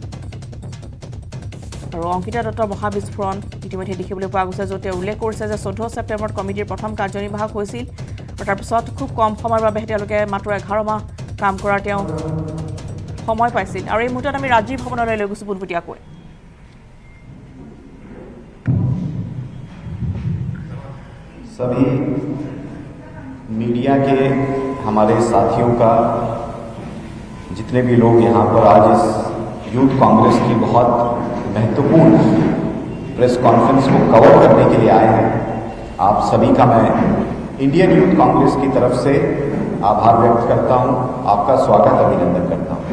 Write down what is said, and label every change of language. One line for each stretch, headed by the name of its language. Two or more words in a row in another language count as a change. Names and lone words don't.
Assamese: আৰু অংকিতা দত্তৰ মহা বিস্ফোৰণ ইতিমধ্যে দেখিবলৈ পোৱা গৈছে, য'ত তেওঁ উল্লেখ কৰিছে যে 14 ছেপ্টেম্বৰত কমিটিৰ প্ৰথম কাৰ্যনিৰ্বাহক হৈছিল, আৰু তাৰপিছত খুব কম সময়ৰ বাবে তেওঁলোকে মাত্ৰ 11 মাহ কাম কৰাৰ তেওঁ সময় পাইছিল আৰু এই মুহূৰ্তত আমি ৰাজীৱ ভৱনলৈ লৈ গৈছো পোনপটীয়াকৈ
Hindi: सभी मीडिया के हमारे साथियों का जितने भी लोग यहाँ पर आज इस यूथ कांग्रेस की बहुत महत्वपूर्ण प्रेस कॉन्फ्रेंस को कवर करने के लिए आए हैं, आप सभी का मैं इंडियन यूथ कांग्रेस की तरफ से आभार व्यक्त करता हूँ, आपका स्वागत अभिनंदन करता हूँ।